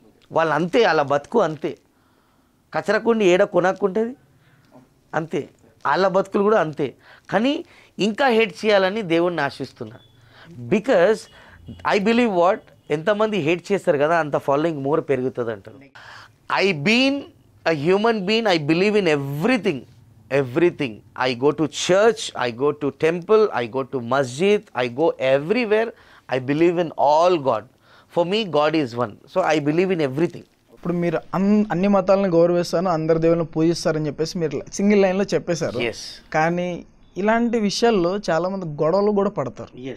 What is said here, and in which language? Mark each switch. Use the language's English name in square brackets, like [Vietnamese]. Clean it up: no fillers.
[Telugu] వాళ్ళు అంతే, అలా బతుకు అంతే. కచరకుండి ఏడ కొనక్కుంటుంది అంతే, వాళ్ళ బతుకులు కూడా అంతే. కానీ ఇంకా హేట్ చేయాలని దేవుణ్ణి ఆశిస్తున్నా. [English] because I believe [Telugu] ఎంతమంది హేట్ చేస్తారు కదా, అంత ఫాలోయింగ్ మోర్ పెరుగుతుంది అంటారు. [English] I been a human been, I believe in everything. I go to church, I go to temple, I go to masjid, I go everywhere. I believe in all God. For me, God is one. So I believe in everything. [Telugu] ఇప్పుడు మీరు అన్ని మతాలను గౌరవిస్తాను, అందరి దేవులను పూజిస్తారని చెప్పేసి మీరు single లైన్లో చెప్పేశారు. కానీ ఇలాంటి విషయాల్లో చాలామంది గొడవలు కూడా పడతారు.